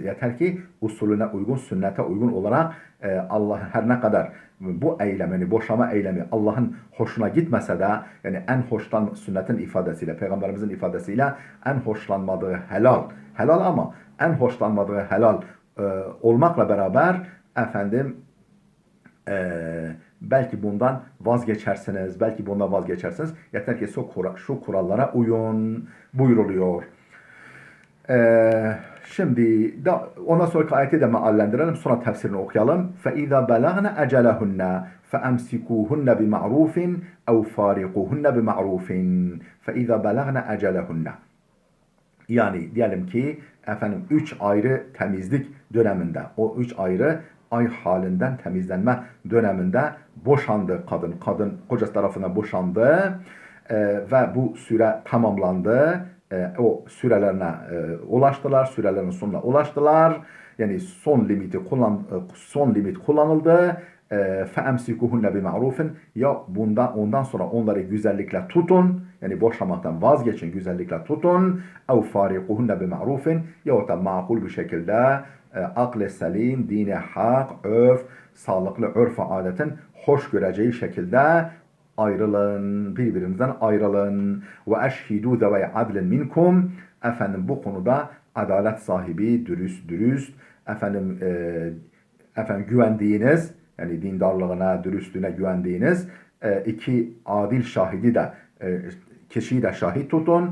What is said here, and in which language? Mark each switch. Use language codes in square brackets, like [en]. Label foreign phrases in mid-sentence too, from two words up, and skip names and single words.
[tr] Yeter ki usulüne uygun, sünnete uygun olarak Allah her ne kadar bu eylemini, boşama eylemi Allah'ın hoşuna gitmese de, yani en hoşlan sünnetin ifadesiyle, peygamberimizin ifadesiyle en hoşlanmadığı helal, helal ama en hoşlanmadığı helal olmakla beraber efendim belki bundan vazgeçersiniz, belki bundan vazgeçersiniz. Yeter ki şu kurallara uyun buyuruluyor. Şimdi ondan sonraki ayeti de meallendirelim, sonra tefsirini okuyalım. [ar] فَاِذَا بَلَغْنَ اَجَلَهُنَّ فَاَمْسِكُوهُنَّ بِمَعْرُوفٍ اَوْ فَارِقُوهُنَّ بِمَعْرُوفٍ فَاِذَا بَلَغْنَ اَجَلَهُنَّ. [tr] Yani diyelim ki efendim 3 ayrı temizlik döneminde, o 3 ayrı ay halinden temizlenme döneminde boşandı kadın. Kadın kocası tarafından boşandı ve bu süre tamamlandı. O sürelerine ulaştılar, sürelerin sonuna ulaştılar. Yani son limit kullanıldı. [ar] فَاَمْسِكُهُنَّ بِمَعْرُوفٍ, [tr] ya ondan sonra onları güzellikle tutun, yani boşamaktan vazgeçin, güzellikle tutun. [ar] اَوْ فَارِقُهُنَّ بِمَعْرُوفٍ, [tr] yahut da makul bir şekilde akl-i selim, dine hak, sağlıklı örf ve adetin hoş göreceği şekilde ayrılın, birbirinizden ayrılın. [ar] وأشهدوا ذوي عدل منكم, [tr] efendim bu konuda adalet sahibi, dürüst, efendim güvendiğiniz, yani dindarlığına, dürüstlüğüne güvendiğiniz iki adil şahidi de kişiyi de şahit tutun.